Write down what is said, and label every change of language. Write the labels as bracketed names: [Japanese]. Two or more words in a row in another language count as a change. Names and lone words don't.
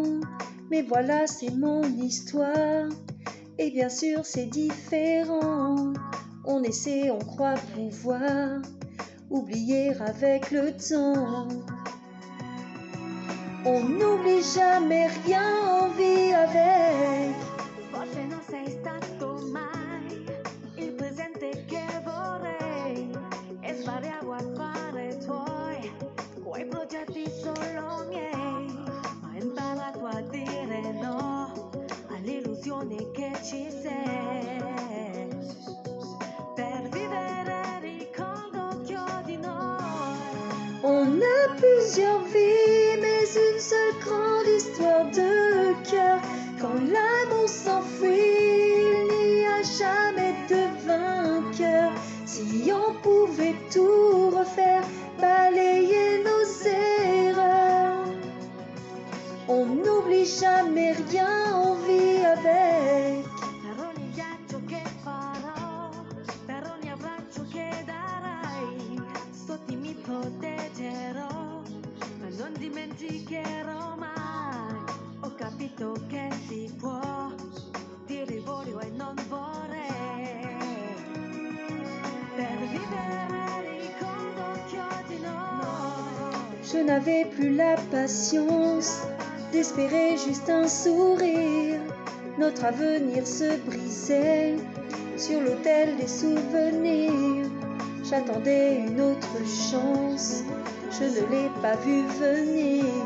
[French] Mais voilà, c'est mon histoire, et bien sûr c'est différent. On essaie, on croit pouvoir oublier avec le temps. On n'oublie jamais rien, on vit avec. [Italian] Forse non sei stato mai il presente che vorrei e spariamo a fare tuoi, quei progetti solo miei, ma ho imparato a dire no all'illusione che ci sei. Per vivere ricordo che ho di noi. [French] On a plusieurs vies, mais une seule grande histoire de cœur. Quand l'amour s'enfuit, il n'y a jamais de vainqueur. Si on pouvait tout refaire, balayer nos erreurs. On n'oublie jamais rien, on vit avec. [Italian] Per ogni viaggio che farò, per ogni abbraccio che darai, sotto mi proteggerò, ma non dimenticherò mai. Ho capito che si può dire voglio e non vorrei. Per vivere ricordo che ho di noi. [French] Je n'avais plus la patience d'espérer juste un sourire. Notre avenir se brisait sur l'autel des souvenirs. J'attendais une autre chance, je ne l'ai pas vue venir.